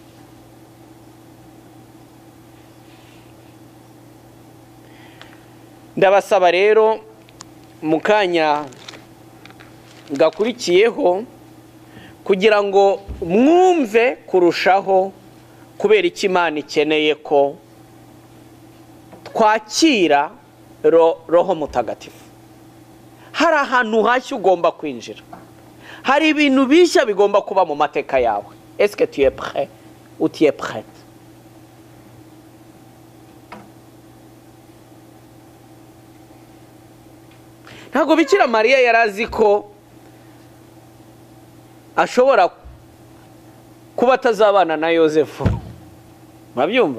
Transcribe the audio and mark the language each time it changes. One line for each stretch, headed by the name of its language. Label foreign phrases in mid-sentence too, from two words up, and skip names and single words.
Kinyarwanda: Ndabasaba rero mu kanya gakurikiyeho kugira ngo mwumve kurushaho kubera iki Imana ikeneye ko twakira Roho Mutagatifu. Hari ahantu hashya ugomba kwinjira, hari ibintu bishya bigomba kuba mu mateka yawe.
French: Est-ce que tu es prêt ou tu es prête?
Kinyarwanda: Ntabwo Bikira Mariya yarazi ko ashobora kuba atazabana na Yosefu. Murabyumva?